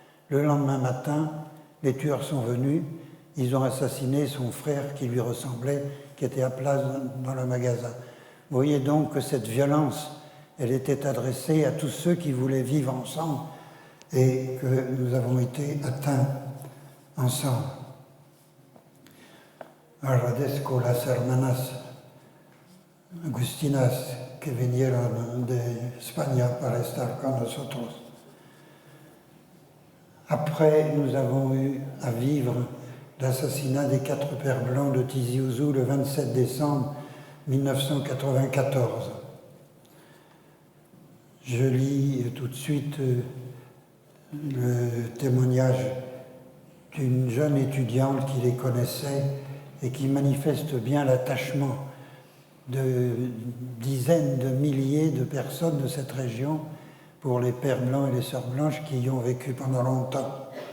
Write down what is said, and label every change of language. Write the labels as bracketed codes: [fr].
[fr] Le lendemain matin, les tueurs sont venus, ils ont assassiné son frère qui lui ressemblait, qui était à place dans le magasin. Vous voyez donc que cette violence, elle était adressée à tous ceux qui voulaient vivre ensemble et que nous avons été atteints ensemble. [es] Agradezco las hermanas agustinas que vinieron de España para estar con nosotros. [fr] Après, nous avons eu à vivre l'assassinat des 4 pères blancs de Tizi Ouzou le 27 décembre 1994. Je lis tout de suite le témoignage d'une jeune étudiante qui les connaissait et qui manifeste bien l'attachement de dizaines de milliers de personnes de cette région pour les pères blancs et les sœurs blanches qui y ont vécu pendant longtemps.